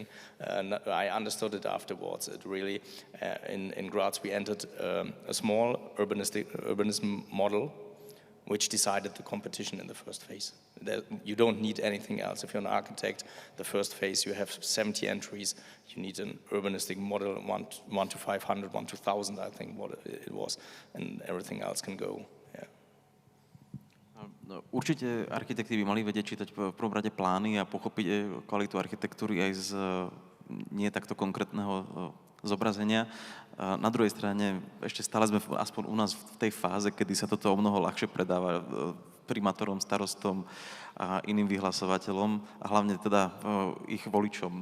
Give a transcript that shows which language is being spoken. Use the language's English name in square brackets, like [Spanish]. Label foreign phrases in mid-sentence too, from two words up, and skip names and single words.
[English] And I understood it afterwards. It really, in Graz, we entered a small urbanism model, which decided the competition in the first phase. You don't need anything else. If you're an architect, the first phase, you have 70 entries. You need an urbanistic model, 1 to 500, 1 to 1,000, I think what it was, and everything else can go. [Slovak] Určite architekti by mali vedieť čítať v prvom rade plány a pochopiť kvalitu architektúry aj z nie takto konkrétneho zobrazenia. Na druhej strane ešte stále sme aspoň u nás v tej fáze, kedy sa toto o mnoho ľahšie predáva primátorom, starostom a iným vyhlasovateľom a hlavne teda ich voličom.